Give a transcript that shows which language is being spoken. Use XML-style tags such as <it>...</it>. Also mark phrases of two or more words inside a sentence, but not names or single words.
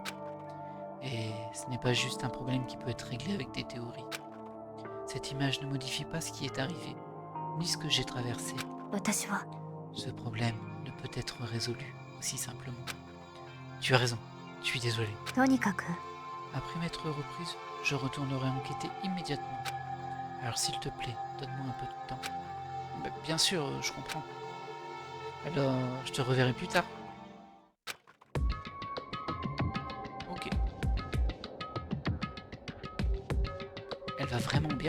<fr>Et ce n'est pas juste un problème qui peut être réglé avec des théories. Cette image ne modifie pas ce qui est arrivé, ni ce que j'ai traversé.</fr> <ja>私は</ja> <fr>Ce problème ne peut être résolu aussi simplement. Tu as raison, je suis désolé.</fr> <ja>とにかく</ja> <fr>Après m'être reprise, je retournerai enquêter immédiatement. Alors s'il te plaît, donne-moi un peu de temps. Bien sûr, je comprends. Alors, je te reverrai plus tard. Ok. Elle va vraiment bien.</fr>